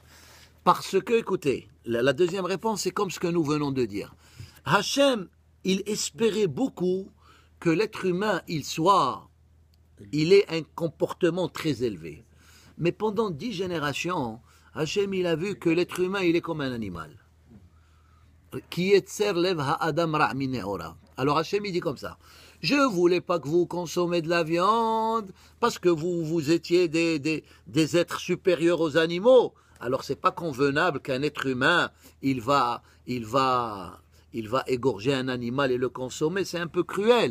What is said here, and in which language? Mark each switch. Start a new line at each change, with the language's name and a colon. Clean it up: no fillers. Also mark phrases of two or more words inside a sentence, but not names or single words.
French: Parce que, écoutez, la deuxième réponse, c'est comme ce que nous venons de dire. Hachem, il espérait beaucoup que l'être humain, il ait un comportement très élevé. Mais pendant 10 générations, Hachem, il a vu que l'être humain, il est comme un animal.
Hebrew: כי יצר לב האדם רע מנעוריו.
French: Alors Hachem, il dit comme ça. Je ne voulais pas que vous consommez de la viande parce que vous étiez des êtres supérieurs aux animaux. Alors c'est pas convenable qu'un être humain, il va il va égorger un animal et le consommer, c'est un peu cruel.